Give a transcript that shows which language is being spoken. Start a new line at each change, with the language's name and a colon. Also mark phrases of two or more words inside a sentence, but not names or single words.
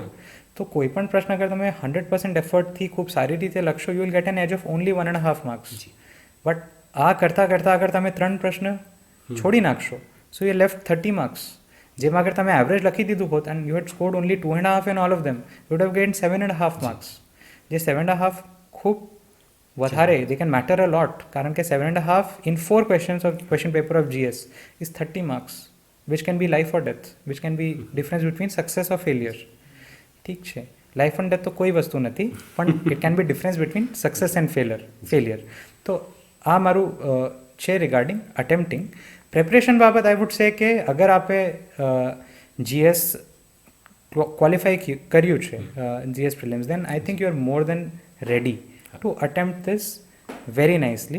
Gujarati: તો કોઈ પણ પ્રશ્ન અગર તમે 100% એફર્ટથી ખૂબ સારી રીતે લખશો,
English: you will get an edge of only 1.5 marks.
Gujarati: બટ આ કરતાં અગર તમે 3 પ્રશ્ન છોડી નાખશો,
English: so you left 30 marks.
Gujarati: જેમાં અગર તમે એવરેજ લખી દીધું હોત
English: and you had scored only 2.5 in all of them, you would have gained 7.5 marks.
Gujarati: જે 7.5 ખૂબ વધારે,
English: they can matter a lot.
Gujarati: કારણ કે
English: 7.5 in 4 questions of question paper of GS is 30 marks, which can be life or death, which can be difference between success or failure.
Gujarati: ઠીક છે,
English: life and death
Gujarati: તો કોઈ વસ્તુ નથી, પણ
English: it can be difference between success and failure.
Gujarati: તો આ મારું છે
English: regarding attempting.
Gujarati: પ્રેપરેશન બાબત
English: I would say
Gujarati: કે અગર આપે જીએસ ક્વોલિફાઈ કર્યું છે, જીએસ પ્રિલિમ્સ,
English: then I think you are more than ready to attempt this very nicely.